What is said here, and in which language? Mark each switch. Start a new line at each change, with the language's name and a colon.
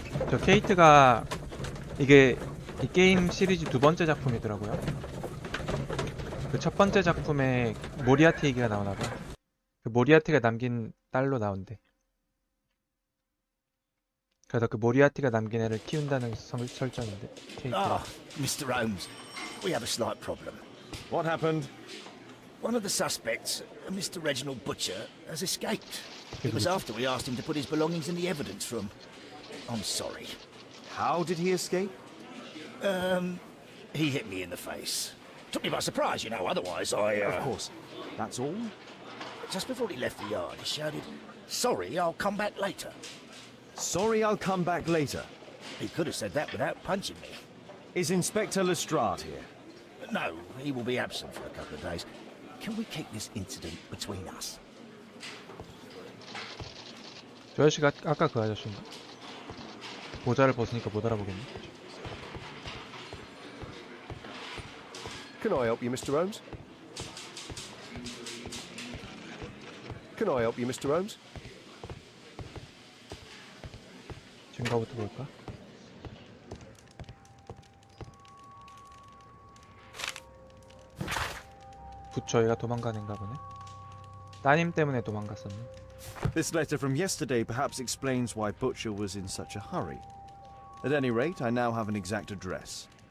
Korean: 저 케이트가 이게 이 게임 시리즈 두 번째 작품이더라고요. 그 첫 번째 작품에 모리아티 얘기가 나오나봐. 그 모리아티가 남긴 딸로 나온대. 그래서 그 모리아티가 남긴 애를 키운다는 설정인데. 케이트가.
English: Mr. Holmes, we have a slight problem. What happened? One of the suspects, Mr. Reginald Butcher, has escaped. It was after we asked him to put his belongings in the evidence room. I'm sorry. How did he escape? He hit me in the face. Took me by surprise, you know, otherwise I... Of course. That's all? Just before he left the yard, he shouted, "Sorry, I'll come back later." Sorry, I'll come back later. He could have said that without punching me. Is Inspector Lestrade here? No, he will be absent for a couple of days. Can we keep this incident between us?
Korean: 저 아저씨가 아까 그 아저씨인가? 모자를 벗으니까 못 알아보겠네.
English: Can I help you, Mr. Holmes? Can I help you, Mr. Holmes?
Korean: 증거부터 볼까? 부처 얘가 도망가는가 보네. 따님 때문에 도망갔었네.
English: This letter from yesterday perhaps explains why Butcher was in such a hurry. At any rate, I now have an exact address.